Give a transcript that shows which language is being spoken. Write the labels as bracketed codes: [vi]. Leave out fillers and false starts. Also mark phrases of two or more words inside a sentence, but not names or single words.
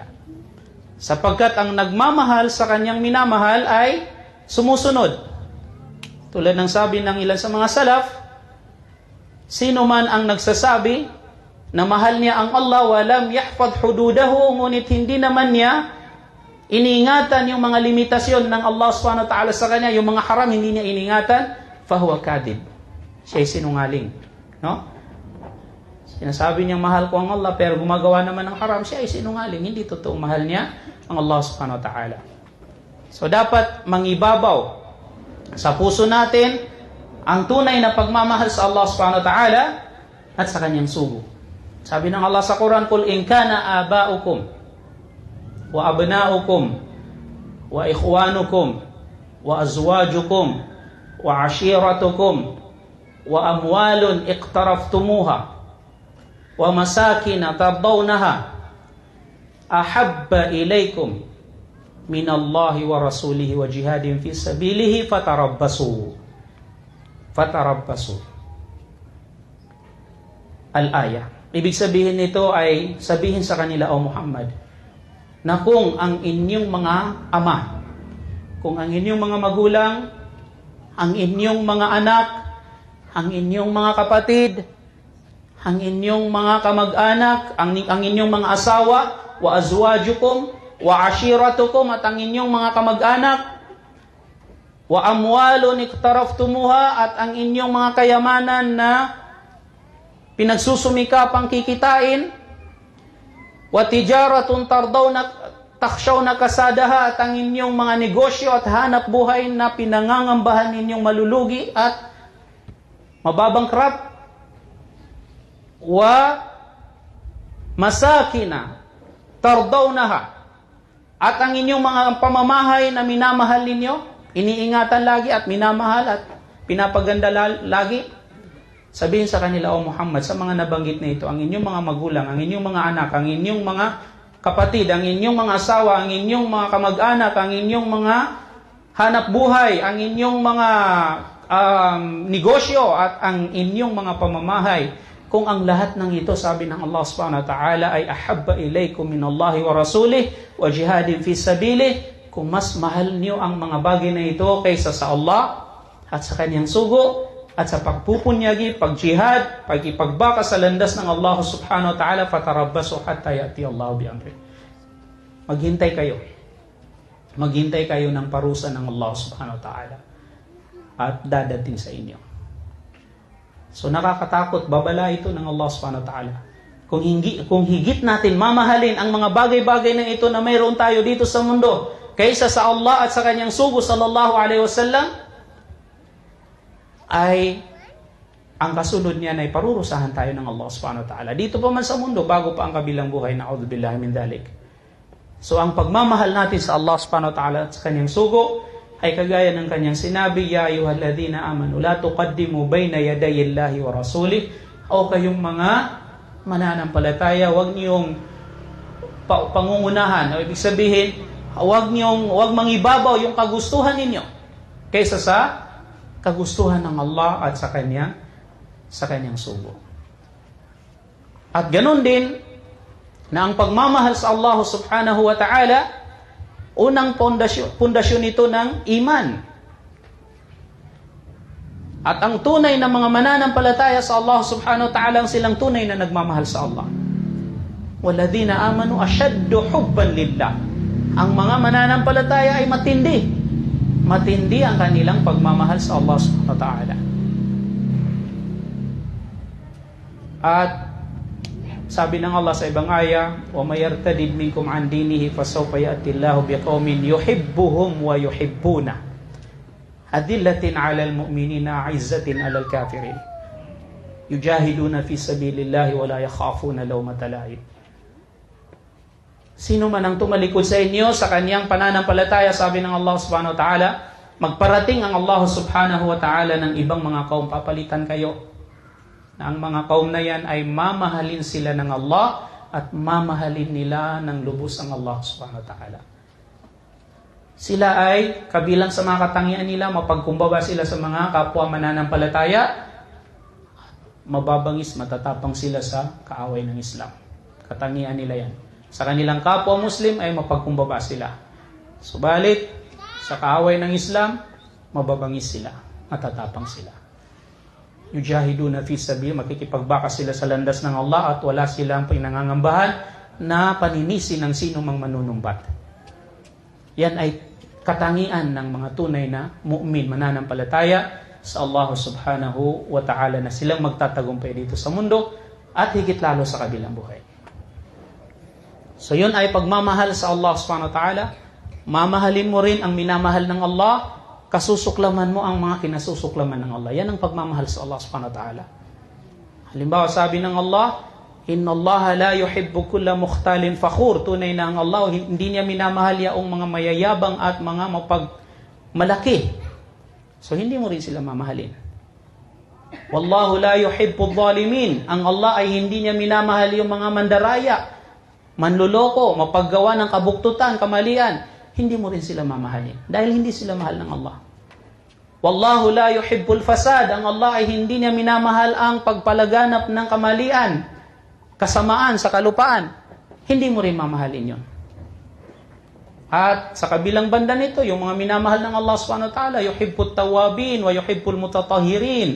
[tl] Sapagkat ang nagmamahal sa kanyang minamahal ay sumusunod. Tulad ng sabi ng ilan sa mga salaf, sino man ang nagsasabi na mahal niya ang Allah, [ar] ولم يحفظ حدوده, [tl] ngunit hindi naman niya iniingatan yung mga limitasyon ng Allah [ar] سبحانه وتعالى [tl] sa kanya, yung mga haram hindi niya iniingatan, [ar] فهو كاذب. [tl] Siya'y sinungaling. No? Sinasabi niyang mahal ko ang Allah, pero gumagawa naman ng haram, siya'y sinungaling. Hindi totoong mahal niya ang Allah [ar] سبحانه وتعالى. [tl] So dapat mangibabaw sa puso natin ang tunay na pagmamahal sa Allah [ar] سبحانه وتعالى [tl] at sa kanyang sugo. Sabi ng Allah sa Quran, [ar] "قل إن كان آباؤكم وأبناؤكم وإخوانكم وأزواجكم وعشيرتكم وأموال اقترفتموها ومساكن ترضونها أحب إليكم من الله ورسوله وجهاد في سبيله فتربصوا." Al-ayah. [tl] Ibig sabihin nito ay sabihin sa kanila, O Muhammad, na kung ang inyong mga ama, kung ang inyong mga magulang, ang inyong mga anak, ang inyong mga kapatid, ang inyong mga kamag-anak, ang inyong mga asawa, [ar] وأزواجكم وعشيرتكم, [tl] at ang inyong mga kamag-anak, [ar] وأموال اقترفتموها, [tl] at ang inyong mga kayamanan na pinagsusumikapang kikitain, [ar] وتجارة تخشون كسادها, [tl] at ang inyong mga negosyo at hanap buhay na pinangangambahan ninyong malulugi at mababangkrap, [ar] ومساكن ترضونها, [tl] at ang inyong mga pamamahay na minamahal ninyo, iniingatan lagi at minamahal at pinapaganda lagi. Sabihin sa kanila, O Muhammad, sa mga nabanggit na ito, ang inyong mga magulang, ang inyong mga anak, ang inyong mga kapatid, ang inyong mga asawa, ang inyong mga kamag-anak, ang inyong mga hanap buhay, ang inyong mga negosyo at ang inyong mga pamamahay, kung ang lahat ng ito, sabi ng Allah [ar] سبحانه وتعالى, [tl] ay [ar] أحب إليكم من الله ورسوله وجهاد في سبيله, [tl] kung mas mahal niyo ang mga bagay na ito kaysa sa Allah at sa kanyang sugo at sa pagpupunyagi, pagjihad, pagipagbaka sa landas ng Allah [ar] سبحانه وتعالى, فتربصوا حتى يأتي الله بأمره. [tl] Maghintay kayo. Maghintay kayo ng parusa ng Allah [ar] سبحانه وتعالى [tl] at dadating sa inyo. So nakakatakot, babala ito ng Allah [ar] سبحانه وتعالى. [tl] kung higit natin mamahalin ang mga bagay-bagay na ito na mayroon tayo dito sa mundo kaysa sa Allah at sa kanyang sugo [ar] صلى الله عليه وسلم, [tl] ay ang kasunod niyan ay parurusahan tayo ng Allah [ar] سبحانه وتعالى. [tl] Dito pa man sa mundo, bago pa ang kabilang buhay, [ar] نعوذ بالله من ذلك. [tl] So ang pagmamahal natin sa Allah [ar] سبحانه وتعالى [tl] at sa kanyang sugo, ay kagaya ng kanyang sinabi, [ar] يا أيها الذين آمنوا لا تقدموا بين يدي الله ورسوله. [tl] O kayong mga mananampalataya, huwag niyong pangungunahan. O ibig sabihin, huwag mangibabaw yung kagustuhan ninyo kaysa sa kagustuhan ng Allah at sa kanyang sugo. At ganun din na ang pagmamahal sa Allah [ar] سبحانه وتعالى, [tl] unang pundasyon nito ng iman. At ang tunay na mga mananampalataya sa Allah [ar] سبحانه وتعالى [tl] ang silang tunay na nagmamahal sa Allah. [ar] والذين آمنوا أشد حبا لله. [tl] Ang mga mananampalataya ay matindi. Matindi ang kanilang pagmamahal sa Allah [ar] سبحانه وتعالى. [tl] At sabi ng Allah sa ibang aya, [ar] ومن يرتد منكم عن دينه فسوف يأتي الله بقوم يحبهم ويحبونه. أذلة على المؤمنين أعزة على الكافرين. يجاهدون في سبيل الله ولا يخافون لومة لائم. [tl] Sino man ang tumalikod sa inyo sa kanyang pananampalataya, sabi ng Allah [ar] سبحانه وتعالى, [tl] magparating ang Allah [ar] سبحانه وتعالى [tl] ng ibang mga kaum, papalitan kayo. Na ang mga kaum na yan ay mamahalin sila ng Allah at mamahalin nila ng lubos ang Allah [ar] سبحانه وتعالى. [tl] Sila ay kabilang sa mga katangian nila, mapagkumbaba sila sa mga kapwa mananampalataya, mababangis, matatapang sila sa kaaway ng Islam. Katangian nila yan. Sa kanilang kapwa Muslim ay mapagkumbaba sila. Subalit, sa kaaway ng Islam, mababangis sila, matatapang sila. [ar] يجاهدون في سبيل, [tl] makikipagbaka sila sa landas ng Allah at wala silang pinangangambahan na paninisi ng sino mang manunumbat. Yan ay katangian ng mga tunay na mu'min, mananampalataya sa Allah [ar] سبحانه وتعالى [tl] na silang magtatagumpay dito sa mundo at higit lalo sa kabilang buhay. So yun ay pagmamahal sa Allah [ar] سبحانه وتعالى. [tl] Mamahalin mo rin ang minamahal ng Allah, kasusuklaman mo ang mga kinasusuklaman ng Allah. Yan ang pagmamahal sa Allah [ar] سبحانه وتعالى. [tl] Halimbawa, sabi ng Allah, [ar] إن الله لا يحب كل مختال فخور. [tl] Tunay na ang Allah, hindi niya minamahal yaong mga mayayabang at mga malaki. So, hindi mo rin sila mamahalin. [ar] والله لا يحب الظالمين. [tl] Ang Allah ay hindi niya minamahal yung mga mandaraya, manluloko, mapaggawa ng kabuktutan, kamalian. Hindi mo rin sila mamahalin. Dahil hindi sila mahal ng Allah. [ar] والله لا يحب الفساد. [tl] Ang Allah ay hindi niya minamahal ang pagpalaganap ng kamalian, kasamaan sa kalupaan. Hindi mo rin mamahalin yon. At sa kabilang banda nito, yung mga minamahal ng Allah [ar] سبحانه وتعالى, يحب التوابين ويحب المتطهرين.